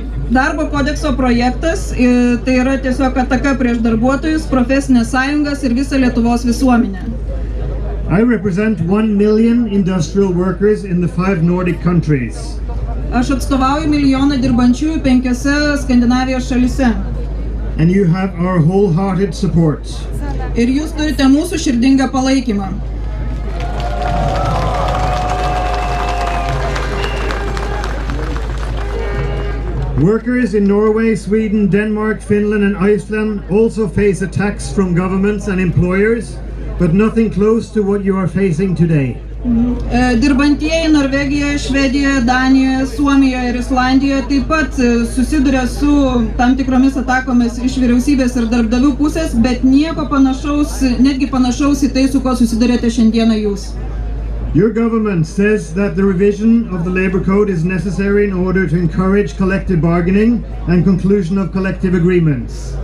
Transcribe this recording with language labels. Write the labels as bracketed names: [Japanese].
[Lithuanian] Darbo kodekso projektas tai yra tiesiog ataka prieš darbuotojus, profesinės sąjungas ir visą Lietuvos visuomenę. [English] I represent 1 million industrial workers in the 5 Nordic countries. [Lithuanian] Aš atstovauju milijoną dirbančiųjų 5 Skandinavijos šalyse. [English] And you have our wholehearted support. [Lithuanian] Ir jūs turite mūsų širdingą palaikymą. [English] Workers in Norway, Sweden, Denmark, Finland and Iceland also face attacks from governments and employers, but nothing close to what you are facing today. [Lithuanian] Dirbantieji Norvegijoje, Švedijoje, Danijoje, Suomijoje ir Islandijoje taip pat susiduria su tam tikromis atakomis iš vyriausybės ir darbdavių pusės, bet nieko panašaus, netgi panašaus į tai, su ko susidurėte šiandieną jūs. [English] Your government says that the revision of the labor code is necessary in order to encourage collective bargaining and conclusion of collective agreements.